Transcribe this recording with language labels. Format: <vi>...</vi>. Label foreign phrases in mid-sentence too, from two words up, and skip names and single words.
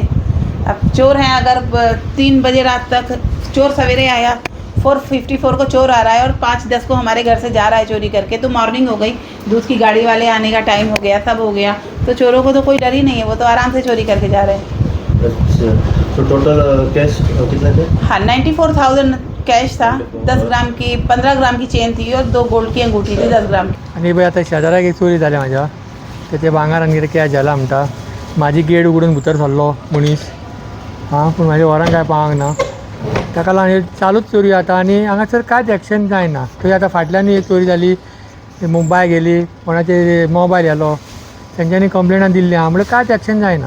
<hi>अब चोर हैं, अगर 3 बजे रात तक चोर सवेरे आया, 4:54 को चोर आ रहा है और 5:10 को हमारे घर से जा रहा है चोरी करके, तो मॉर्निंग हो गई, दूध की गाड़ी वाले आने का टाइम हो गया, सब हो गया, तो चोरों को तो कोई डर ही नहीं है, वो तो आराम से चोरी करके जा रहे हैं। अच्छा, तो टोटल कैश कितने थे? हाँ, 94,000 कैश था, 10 ग्राम की 15 ग्राम की चेन थी और 2 गोल्ड की अंगूठी थी 10 ग्राम की।</hi> <kok>आणि बाई आता शेजाराक एक चोरी जाल्या म्हाज्या, ते भांगारान कितें कॅश जाला म्हणटा, म्हाजी गेट उगडून भितर सरलो मनीस, पूण म्हाज्या वरान काय पावंक ना, ताका लागून चालूच चोरी जाता आनी हांगासर कांयच एक्शन जायना. थंय आतां फाटल्यान एक चोरी जाली, बायक गेली, कोणाचे मोबायल गेलो, तेंच्यांनी कंप्लेनां दिल्ली आहा, म्हळ्यार कांयच एक्शन जायना.</kok>